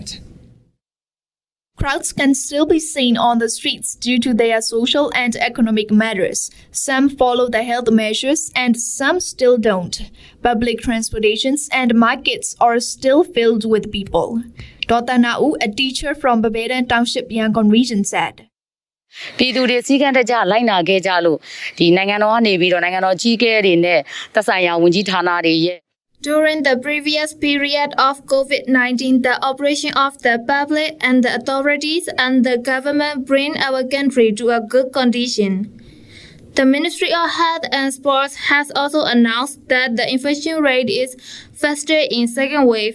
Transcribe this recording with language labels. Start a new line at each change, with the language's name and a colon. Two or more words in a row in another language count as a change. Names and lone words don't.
English: Crowds can still be seen on the streets due to their social and economic measures. Some follow the health measures and some still don't. Public transportations and markets are still filled with people. Dr. Nau, a teacher from Babadan Township, Yangon region, said.
Burmese: ပြည်သူတွေစည်းကမ်းတကျလိုက်နာခဲ့ကြလို့ဒီနိုင်ငံတော်ကနေပြီးတော့နိုင်ငံတော်ကြီးကဲတွေနဲ့သက်ဆိုင်ရာဝန်ကြီးဌာနတွေရဲ့
English: During the previous period of COVID-19, the operation of the public and the authorities and the government bring our country to a good condition. The Ministry of Health and Sports has also announced that the infection rate is faster in second wave.